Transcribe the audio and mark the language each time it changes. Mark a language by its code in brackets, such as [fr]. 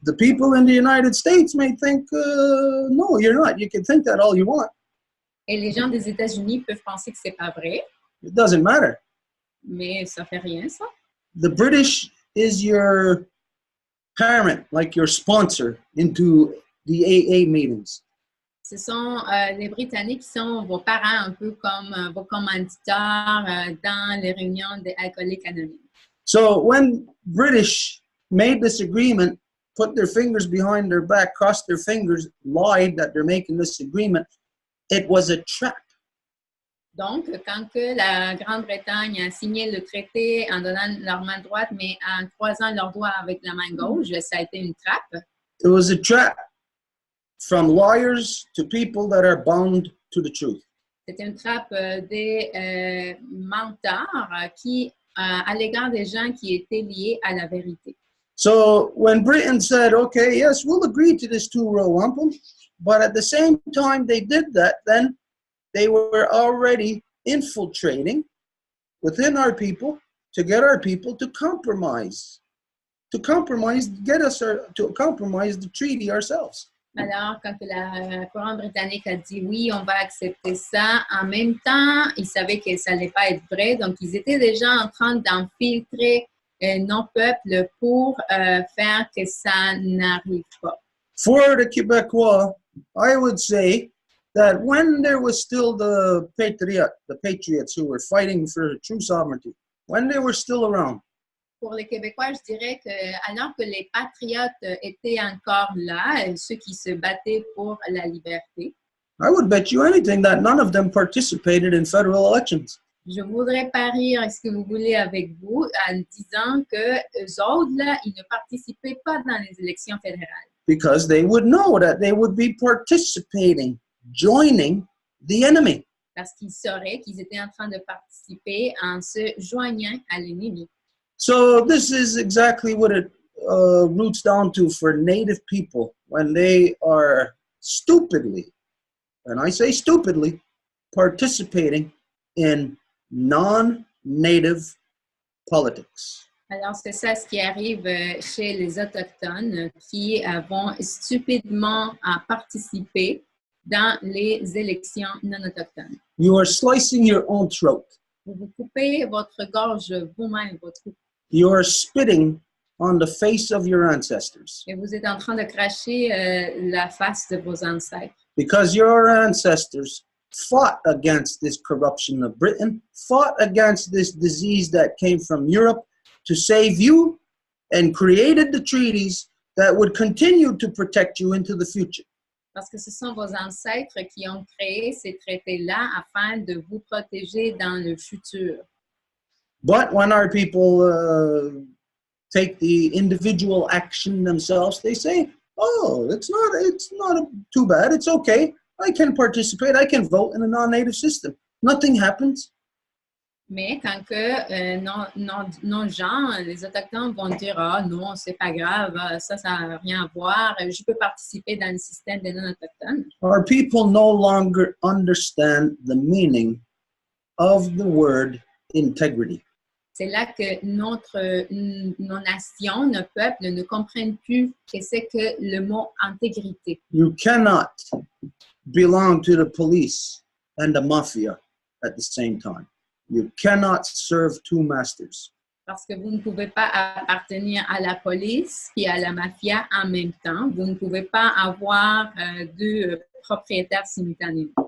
[en] The people in the United States may think, no, you're not. You can think that all you want. [fr] Et les gens des États-Unis peuvent penser que c'est pas vrai. [en] It doesn't matter. [fr] Mais ça fait rien, ça. [en] The British is your parent, like your sponsor into the AA meetings. [fr] Ce sont les Britanniques qui sont vos parents, un peu comme vos commanditeurs dans les réunions des alcooliques anonymes. [en] So when British made this agreement, put their fingers behind their back, crossed their fingers, lied that they're making this agreement, it was a trap. [fr] Donc, quand que la Grande-Bretagne a signé le traité en donnant leur main droite, mais en croisant leurs doigts avec la main gauche, ça a été une trappe. [en] It was a trap from liars to people that are bound to the truth. [fr] C'était une trappe des menteurs qui, à l'égard des gens qui étaient liés à la vérité. [en] So when Britain said, okay, yes, we'll agree to this two-row wampum, but at the same time they did that, then they were already infiltrating within our people to get our people to compromise, get us to compromise the treaty ourselves. [fr] Alors, quand la couronne britannique a dit oui, on va accepter ça, en même temps, ils savaient que ça n'allait pas être vrai, donc ils étaient déjà en train d'infiltrer nos peuples pour faire que ça n'arrive pas. [en] For the Quebecois, I would say that when there was still the patriots who were fighting for true sovereignty, when they were still around, [fr] Pour les Québécois, je dirais que alors que les patriotes étaient encore là, ceux qui se battaient pour la liberté, [en] I would bet you anything that none of them participated in federal elections. [fr] je voudrais parier, est-ce que vous voulez, avec vous, en disant que eux autres, là, ils ne participaient pas dans les élections fédérales. [en] Because they would know that they would be participating, joining the enemy. [fr] Parce qu'ils sauraient qu'ils étaient en train de participer en se joignant à l'ennemi. [en] So this is exactly what it roots down to for Native people when they are stupidly, and I say stupidly, participating in non-native politics. [fr] Alors, c'est ça ce qui arrive chez les Autochtones qui vont stupidement participer dans les élections non autochtones. [en] You are slicing your own throat. [fr] Vous vous coupez votre gorge vous-même, votre cou. [en] You are spitting on the face of your ancestors. [fr] Et vous êtes en train de cracher la face de vos ancêtres. [en] Because your ancestors fought against this corruption of Britain, fought against this disease that came from Europe to save you, and created the treaties that would continue to protect you into the future. [fr] Parce que ce sont vos ancêtres qui ont créé ces traités-là afin de vous protéger dans le futur. [en] But when our people take the individual action themselves, they say, oh, it's not too bad, it's okay. I can participate, I can vote in a non-native system. Nothing happens. [fr] Mais quand que nos gens, les Autochtones vont dire « Ah non, c'est pas grave, ça n'a rien à voir, je peux participer dans le système des non-autochtones. » [en] Our people no longer understand the meaning of the word integrity. [fr] C'est là que nos nations, nos peuples ne comprennent plus ce que c'est que le mot intégrité. [en] You cannot belong to the police and the mafia at the same time. You cannot serve two masters. [fr] Parce que vous ne pouvez pas appartenir à la police et à la mafia en même temps. Vous ne pouvez pas avoir deux propriétaires simultanément.